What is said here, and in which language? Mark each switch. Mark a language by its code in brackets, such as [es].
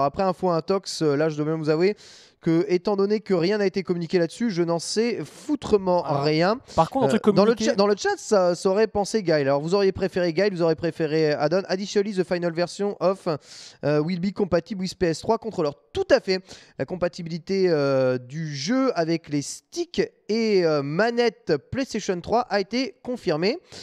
[fr] Alors après info intox, là je dois bien vous avouer que, étant donné que rien n'a été communiqué là-dessus, je n'en sais foutrement rien. Par contre, un truc communiqué... dans le chat, ça aurait pensé Guile. Alors, vous auriez préféré Guile, vous auriez préféré add-on. [en] Additionally, the final version of will be compatible with PS3 controller. [fr] Tout à fait. La compatibilité du jeu avec les sticks et manettes PlayStation 3 a été confirmée.